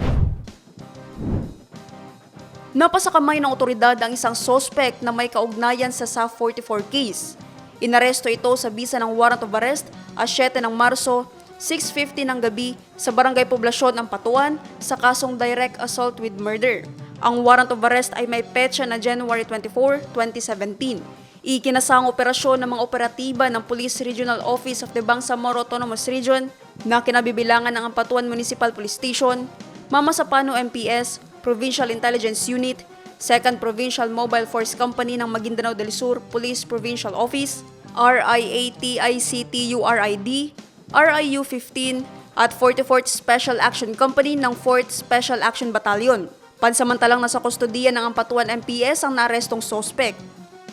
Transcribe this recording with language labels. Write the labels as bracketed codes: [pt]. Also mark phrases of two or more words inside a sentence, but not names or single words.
[tl] Napasakamay ng otoridad ang isang suspect na may kaugnayan sa SA-44 case. Inaresto ito sa bisa ng [en] warrant of arrest [tl] at 7 ng Marso, 6:50 ng gabi sa Barangay Poblasyon ng Patuan sa kasong [en] direct assault with murder. [tl] Ang [en] warrant of arrest [tl] ay may petsa na January 24, 2017. Ikinasang operasyon ng mga operatiba ng Police Regional Office of the Bangsamoro Autonomous Region na kinabibilangan ng Ampatuan Municipal Police Station, Mama Sapano MPS, Provincial Intelligence Unit, 2nd Provincial Mobile Force Company ng Maguindanao del Sur Police Provincial Office, RIATICTURID, RIU-15 at 44th Special Action Company ng 4th Special Action Battalion. Pansamantalang nasa kustodiya ng Ampatuan MPS ang naarestong suspect.